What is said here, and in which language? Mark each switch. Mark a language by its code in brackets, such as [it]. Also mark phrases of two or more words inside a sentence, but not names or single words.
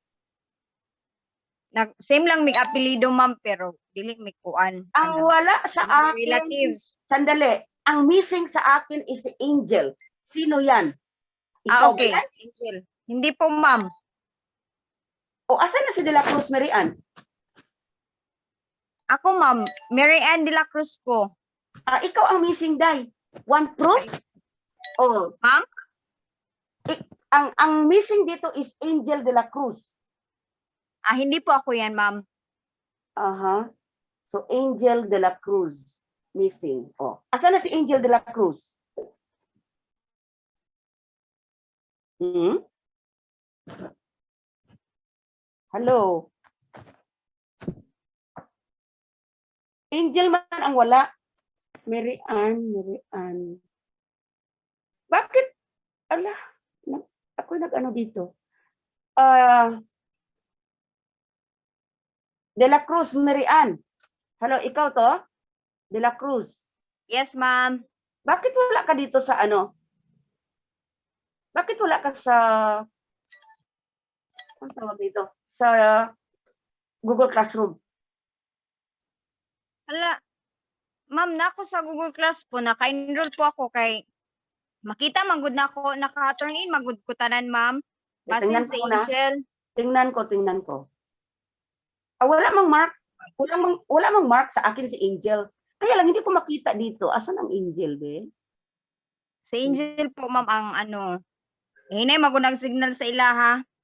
[ceb] Same lang may apelido, ma'am, pero dili may kuan. [tl] Ang wala sa akin. Relatives. Sandali. Ang missing sa akin is si Angel. Sino yan? Ikaw okay. ba yan? Angel. Hindi po, ma'am. O, asan na si De la Cruz, Mary Ann? Ako, ma'am. Mary Ann De la Cruz ko. Ikaw ang missing, Day. One proof? Oh. Ma'am? Ang missing dito is Angel De la Cruz. Hindi po ako yan, ma'am. So, Angel De la Cruz. Missing. Oh. Asan na si Angel De la Cruz? Hello? Angel man ang wala. Mary Ann. Bakit? Ala, ako nag-ano dito. De la Cruz, Mary Ann. Hello, ikaw to? De la Cruz. [en] Yes, ma'am. [tl] Bakit wala ka dito sa ano? Bakit wala ka sa, ano tawag dito? Sa Google Classroom? [ceb] Hala, ma'am, nako sa Google Class po, naka-enroll po ako kay makita manggod na ako, naka-turn in manggod ko tanan, ma'am. [tl] Tingnan [ceb] Basin [tl] ko [ceb] si [tl] muna. [ceb] Angel. [tl] Tingnan ko. Wala mang mark. Wala mang mark sa akin si Angel. Kaya lang hindi ko makita dito. Asan ang Angel, be? Si Angel po, ma'am, ang ano. [ceb] Hinay magunang signal sa ilaha.